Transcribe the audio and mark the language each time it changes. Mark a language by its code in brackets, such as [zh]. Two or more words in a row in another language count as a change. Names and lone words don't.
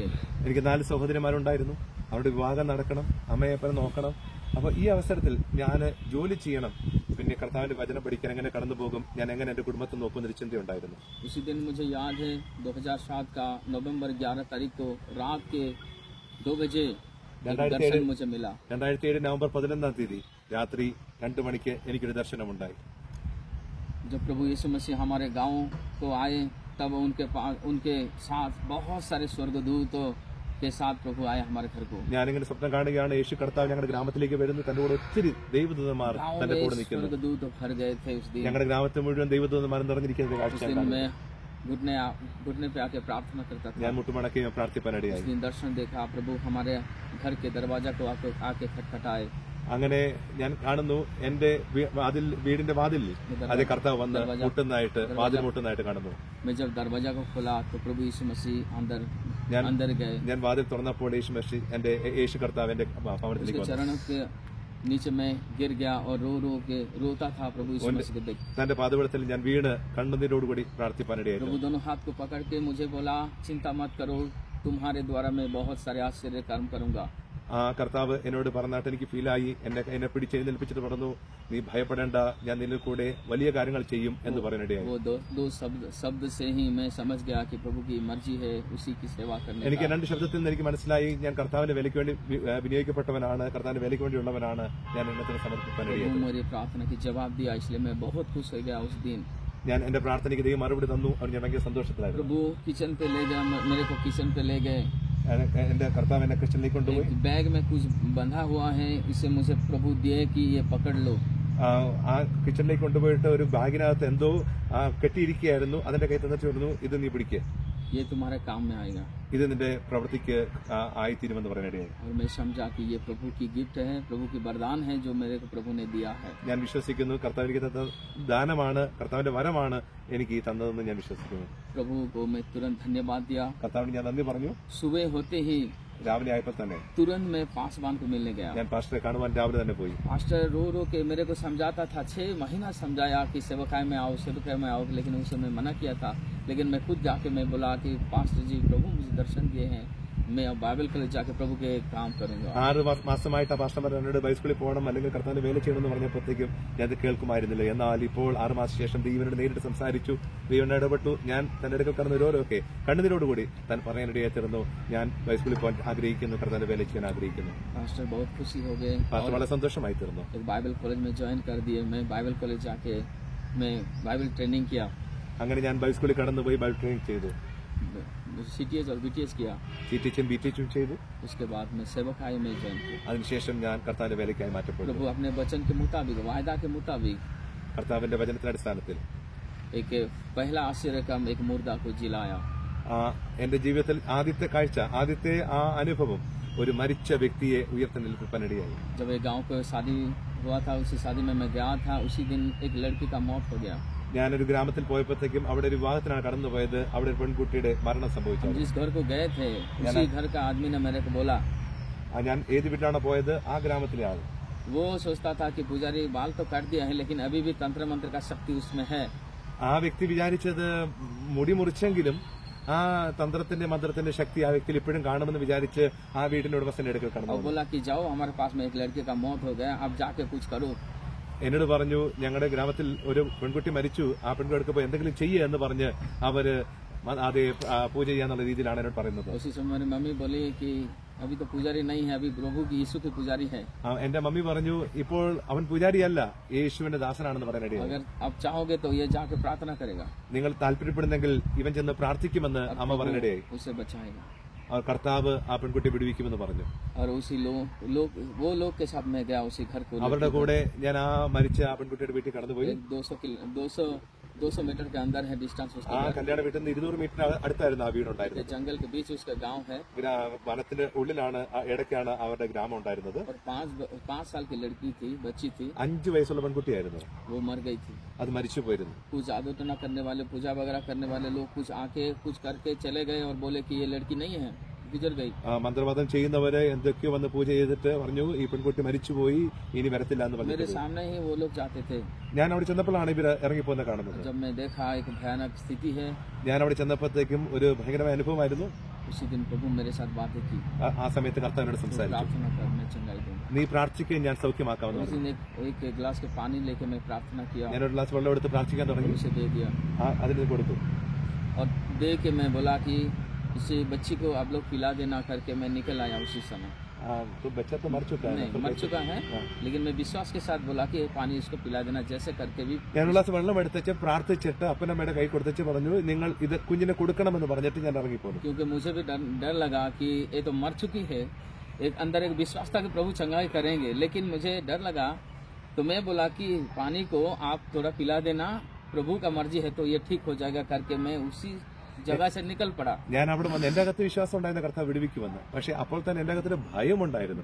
[ml] എനിക്ക് 4 സഹോദരിമാരുണ്ടായിരുന്നു. അവരുടെ വിവാഹം നടക്കണം, അമ്മയെപ്പനെ നോക്കണം. അപ്പൊ ഈ അവസരത്തിൽ ഞാൻ ജോലി ചെയ്യണം, പിന്നെ കർത്താവിന്റെ വചനം പഠിക്കാൻ എങ്ങനെ കടന്നു പോകും, ഞാൻ എങ്ങനെ എന്റെ കുടുംബത്തെ നോക്കുന്നൊരു ചിന്തയുണ്ടായിരുന്നു. [hi] उसी दिन मुझे याद है 2007 का नवंबर 11 तारीख को रात के 2 बजे दर्शन मुझे मिला। [ml] 2007 നവംബർ 11-ാം തീയതി രാത്രി 2 മണിക്ക് എനിക്കൊരു ദർശനമുണ്ടായി. [hi] जब प्रभु यीशु मसीह हमारे गांव को आए तब उनके साथ बहुत सारे स्वर्गदूतों के साथ प्रभु आए हमारे घर को। [ml] ഞാനിങ്ങനെ സ്വപ്നം കാണുകയാണ്, യേശു കർത്താവ് ഞങ്ങളുടെ ഗ്രാമത്തിലേക്ക് വരുന്നു, തന്റെ കൂടെ ഒത്തിരി ദൈവദൂതന്മാർ തന്റെ കൂടെ നിൽക്കുന്നു. [hi] स्वर्गदूत भर गए थे उस दिन। [ml] ഞങ്ങളുടെ ഗ്രാമത്തിൽ മുഴുവൻ ദൈവദൂതന്മാർ നിറഞ്ഞിരിക്കുന്ന കാഴ്ച [hi] उस दिन मैं घुटने पे आके प्रार्थना करता था। [ml] ഞാൻ മുട്ടുമടക്കുകയും പ്രാർത്ഥിപ്പാനിടയായി. [hi] उस दिन दर्शन देखा, प्रभु हमारे घर के दरवाजा को आके खटखटाए। [ml] അങ്ങനെ ഞാൻ കാണുന്നു, എന്റെ വീടിന്റെ വാതിൽ അതേ കർത്താവ് വന്ന് മുട്ടുന്നതായിട്ട്, വാതിൽ മുട്ടുന്നതായിട്ട് കാണുന്നു. [hi] मैं जब दरवाजा को खोला तो प्रभु यीशु मसीह अंदर गए। [ml] ഞാൻ വാതിൽ തുറന്നപ്പോൾ യേശു കർത്താവ് എന്റെ ഭവനത്തിലേക്ക് വന്നു. [hi] चरणों के नीचे मैं गिर गया और रो रोता था प्रभु यीशु मसीह को देख। [ml] തന്റെ പാദപീഠത്തിൽ ഞാൻ വീണ് കണ്ണുനീരോടുകൂടി പ്രാർത്ഥിപ്പാനിടയായി. [hi] प्रभु दोनों हाथ को पकड़ के मुझे बोला, चिंता मत करो, तुम्हारे द्वारा मैं बहुत सारे आश्चर्य कर्म करूंगा। [ml] ആ കർത്താവ് എന്നോട് പറഞ്ഞാട്ട് എനിക്ക് ഫീലായി. എന്നെ പിടിച്ചെഴുന്നേൽപ്പിച്ചിട്ട് പറഞ്ഞു, നീ ഭയപ്പെടേണ്ട, ഞാൻ നിന്നിൽ കൂടെ വലിയ കാര്യങ്ങൾ ചെയ്യും എന്ന് പറയാനിടയായി. [hi] वो दो शब्द से ही मैं समझ गया कि प्रभु की मर्जी है उसी की सेवा करने। [ml] എനിക്ക് 2 ശബ്ദത്തിൽ നിന്ന് എനിക്ക് മനസ്സിലായി, ഞാൻ കർത്താവിന്റെ വേലയ്ക്ക് വേണ്ടി വിനിയോഗിക്കപ്പെട്ടവനാണ്, കർത്താവിന്റെ വേലയ്ക്ക് വേണ്ടിയുള്ളവനാണ്, ഞാൻ എന്നെ സമർപ്പിക്കാനിടയായി. [hi] मेरी प्रार्थना की जवाब दिया, इसलिए मैं बहुत खुश हो गया उस दिन। [ml] ഞാൻ എന്റെ പ്രാർത്ഥനയ്ക്ക് ദൈവം മറുപടി തന്നു. അവർ ഞാൻ ഭയങ്കര സന്തോഷത്തിലായിരുന്നു. [hi] प्रभु किचन पे ले गया, मेरे को किचन पे ले गए। [ml] എന്റെ കർത്താവ് എന്നെ കിച്ചണിലേക്ക് കൊണ്ടുപോയി. [hi] बैग में कुछ बंधा हुआ है, इसे मुझे प्रभु दिए कि ये पकड़ लो। [ml] ആ കിച്ചണിലേക്ക് കൊണ്ടുപോയിട്ട് ഒരു ബാഗിനകത്ത് എന്തോ കെട്ടിയിരിക്കുകയായിരുന്നു. അതിന്റെ കൈ തന്നിട്ട് പറഞ്ഞു, ഇത് നീ പിടിക്കുക, [hi] ये तुम्हारे काम में आएगा। [ml] ഇത് നിന്റെ പ്രവൃത്തിക്ക് ആയിത്തീരുമെന്ന് പറയാനിടയായി. [hi] और मैं समझा कि ये प्रभु की गिफ्ट है, प्रभु की वरदान है जो मेरे को प्रभु ने दिया है। [ml] ഞാൻ വിശ്വസിക്കുന്നു, കർത്താവ് എനിക്ക് തന്ന ദാനമാണ്, കർത്താവിന്റെ വരമാണ് എനിക്ക് തന്നതെന്ന് ഞാൻ വിശ്വസിക്കുന്നു. [hi] प्रभु को मैं तुरंत धन्यवाद दिया। [ml] കർത്താവിന് ഞാൻ നന്ദി പറഞ്ഞു. [hi] सुबह होते ही [ml] രാവിലെ ആയപ്പോൾ തന്നെ [hi] तुरंत मैं पासवान को मिलने गया। [ml] ഞാൻ പാസ്റ്ററെ കാണുവാൻ രാവിലെ തന്നെ പോയി. [hi] पास्टर रो रो के मेरे को समझाता था, 6 महीना समझाया कि सेवकाई में आओ, लेकिन उस समय मना किया था। लेकिन मैं खुद जाके मैं बोला कि पास्टर जी, प्रभु मुझे दर्शन दिए हैं, मैं अब [en] Bible college [hi] जाके प्रभु के काम करूंगा। [ml] 6 മാസമായിട്ട് ആ പാസ്റ്റർമാർ എന്നോട് ബൈസ്കൂളിൽ പോകണം അല്ലെങ്കിൽ കർത്താവിന്റെ വേല ചെയ്യണമെന്ന് പറഞ്ഞപ്പോഴത്തേക്കും ഞാൻ അത് കേൾക്കുമായിരുന്നില്ല. എന്നാൽ ഇപ്പോൾ 6 മാസം ശേഷം ദൈവനോട് നേരിട്ട് സംസാരിച്ചു, ദൈവനോട് ഇടപെട്ടു. ഞാൻ തന്റെ അടുക്കൽ കടന്ന് ഓരോരൊക്കെ കണ്ണുനീരോടുകൂടി താൻ പറയാനിടയായി തീർന്നു, ഞാൻ ബൈസ്കൂളിൽ പോകാൻ ആഗ്രഹിക്കുന്നു, കർത്താവിന്റെ വേല ചെയ്യാൻ ആഗ്രഹിക്കുന്നു. [hi] पास्टर बहुत खुशी हो गए, [ml] പാസ്റ്റർ വളരെ സന്തോഷമായി തീർന്നു. [hi] एक [en] Bible college [hi] में ज्वाइन कर दिए। मैं [en] Bible college [hi] जाके मैं [en] Bible training [hi] किया, [ml] അങ്ങനെ ഞാൻ ബൈസ്കൂളിൽ കടന്നുപോയി [en] Bible training [ml] ചെയ്തു. [hi] CTS और BTS किया। [ml] CTHും BTHും ചെയ്തു. [hi] उसके बाद मैं सेवकाई में ज्वाइन किया। [ml] അതിനുശേഷം ഞാൻ കർത്താവിന്റെ വേലയ്ക്കായി മാറ്റപ്പെട്ടു. [hi] प्रभु अपने वचन के मुताबिक, वायदा के मुताबिक, [ml] കർത്താവിന്റെ വചനത്തിന്റെ അടിസ്ഥാനത്തിൽ [hi] एक पहला आश्चर्य का एक मुर्दा को जिलाया। [ml] എന്റെ ജീവിതത്തിൽ ആദ്യത്തെ കാഴ്ച, ആദ്യത്തെ ആ അനുഭവം ഒരു മരിച്ച വ്യക്തിയെ ഉയർത്തെഴുന്നേൽപ്പിക്കാനിടയായി. [hi] जब एक गांव पे शादी हुआ था, उसी शादी में मैं गया था, उसी दिन एक लड़की का मौत हो गया। [ml] ഞാനൊരു ഗ്രാമത്തിൽ പോയപ്പോഴത്തേക്കും അവിടെ ഒരു വിവാഹത്തിനാണ് കടന്നുപോയത്. അവിടെ ഒരു പെൺകുട്ടിയുടെ മരണം സംഭവിച്ചു. [hi] हम जिस घर को गए थे, उसी घर का आदमी ने मेरे को बोला, [ml] ഞാൻ ഏത് വീട്ടിലാണ് പോയത്, ആ ഗ്രാമത്തിലെ ആൾ. [hi] वो सोचता था कि पुजारी बाल तो काट दिया है, लेकिन अभी भी तंत्र मंत्र का शक्ति उसमें है। [ml] ആ വ്യക്തി വിചാരിച്ചത് മുടി മുറിച്ചെങ്കിലും ആ തന്ത്രത്തിന്റെ മന്ത്രത്തിന്റെ ശക്തി ആ വ്യക്തിയിൽ ഇപ്പോഴും കാണുമെന്ന് വിചാരിച്ച് ആ വീടിന്റെ ഉടമസ്ഥന്റെ അടുക്കൽ [hi] और [ml] കടന്നു. [hi] बोला कि जाओ, हमारे पास में एक लड़के का मौत हो गया, अब जाके कुछ करो। [ml] എന്നോട് പറഞ്ഞു, ഞങ്ങളുടെ ഗ്രാമത്തിൽ ഒരു പെൺകുട്ടി മരിച്ചു, ആ പെൺകുട്ടിക്ക് പോയി എന്തെങ്കിലും ചെയ്യുക എന്ന് പറഞ്ഞ് അവര് അത് പൂജ ചെയ്യാന്നുള്ള രീതിയിലാണ് എന്നോട് പറയുന്നത്. [hi] उसी समय मेरी मम्मी बोली कि अभी तो पुजारी नहीं है, अभी प्रभु की यीशु की पुजारी है। [ml] എന്റെ മമ്മി പറഞ്ഞു, ഇപ്പോൾ അവൻ പൂജാരിയല്ല, യേശുവിന്റെ ദാസനാണെന്ന് പറയാനിടയായി. [hi] अगर आप चाहोगे तो ये जाके प्रार्थना करेगा, [ml] നിങ്ങൾ താല്പര്യപ്പെടുന്നെങ്കിൽ ഇവൻ ചെന്ന് പ്രാർത്ഥിക്കുമെന്ന് അമ്മ പറയാനിടയായി. [hi] उसे बचाएगा। [ml] അവർ കർത്താവ് ആ പെൺകുട്ടി വിടുവിക്കുമെന്ന് പറഞ്ഞു. [hi] और उसी वो लोग के साथ मैं गया उसी घर को। [ml] അവരുടെ കൂടെ ഞാൻ ആ മരിച്ച ആ പെൺകുട്ടിയുടെ വീട്ടിൽ കടന്നുപോയി. [hi] 200 मीटर के अंदर है डिस्टेंस उसका। [ml] ആ കല്യാണ വീട്ടിൽ നിന്ന് 200 മീറ്റർ അടുത്തായിരുന്നു ആ വീടുണ്ടായിരുന്നത്. [hi] जंगल के बीच उसका गांव है। [ml] വനത്തിന്റെ ഉള്ളിലാണ്, ഇടയ്ക്കാണ് അവരുടെ ഗ്രാമം ഉണ്ടായിരുന്നത്. [hi] और 5 साल की लड़की थी, बच्ची थी, [ml] 5 വയസ്സുള്ള പെൺകുട്ടിയായിരുന്നു. [hi] वो मर गई थी। [ml] അത് മരിച്ചു പോയിരുന്നു. [hi] कुछ जादू टोना करने वाले, पूजा वगैरह करने वाले लोग कुछ आके कुछ करके चले गए और बोले कि ये लड़की नहीं है, गुजर गई। [ml] മന്ത്രവാദം ചെയ്യുന്നവര് എന്തൊക്കെയോ വന്ന് പൂജ ചെയ്തിട്ട് പറഞ്ഞു, ഈ പെൺകുട്ടി മരിച്ചുപോയി, ഇനി വരത്തില്ല എന്ന് പറഞ്ഞു. [hi] मेरे सामने ही वो लोग जाते थे। [ml] ഞാൻ അവിടെ ചെന്നപ്പോഴാണ് ഇവർ ഇറങ്ങിപ്പോന്നെ കാണുന്നത്. [hi] जब मैं देखा एक भयानक स्थिति है, [ml] ഞാൻ അവിടെ ചെന്നപ്പോഴത്തേക്കും ഒരു ഭയങ്കരമായ അനുഭവമായിരുന്നു. [hi] उसी दिन प्रभु मेरे साथ बातें की, [ml] ആ സമയത്ത് കർത്താവിനോട് സംസാരിച്ചു. [hi] प्रार्थना कर, मैं चंगाई दूंगा। [ml] നീ പ്രാർത്ഥിക്കുകയും ഞാൻ സൗഖ്യമാക്കാമെന്ന് [hi] उस [ml] പറഞ്ഞു. [hi] दिन एक गिलास के पानी लेके मैं प्रार्थना किया, [ml] ഞാനൊരു ഗ്ലാസ് വെള്ളം എടുത്ത് പ്രാർത്ഥിക്കാൻ തുടങ്ങി. [hi] उसे दे दिया [ml] അതിന് കൊടുത്തു. [hi] और दे के मैं बोला कि इसे बच्ची को आप लोग पिला देना करके मैं निकल आया उसी समय। तो बच्चा तो मर चुका है. नहीं, मर चुका है, लेकिन मैं विश्वास के साथ बोला कि ये पानी इसको पिला देना, जैसे करके भी। [ml] ഞാനൊരു ഗ്ലാസ് വെള്ളം എടുത്തിട്ട് പ്രാർത്ഥിച്ചിട്ട് അപ്പനമ്മയുടെ കൈ കൊടുത്തിട്ട് പറഞ്ഞു, നിങ്ങൾ ഇത് കുഞ്ഞിനെ കൊടുക്കണമെന്ന് പറഞ്ഞിട്ട് ഞാൻ ഇറങ്ങിപ്പോന്നു. [hi] क्योंकि मुझे भी डर लगा कि ये तो मर चुकी है, एक अंदर एक विश्वास था कि प्रभु चंगाई करेंगे, लेकिन मुझे डर लगा, तो मैं बोला कि पानी को आप थोड़ा पिला देना, प्रभु का मर्जी है तो ये ठीक हो जाएगा करके मैं उसी जगह से निकल पड़ा। [ml] ഞാൻ അവിടെ വന്ന് എന്റെ അകത്ത് വിശ്വാസം ഉണ്ടായിരുന്ന കർത്താവ് വിടുവിക്കുമെന്ന്. പക്ഷെ അപ്പോൾ തന്നെ എന്റെ അകത്തൊരു ഭയമുണ്ടായിരുന്നു.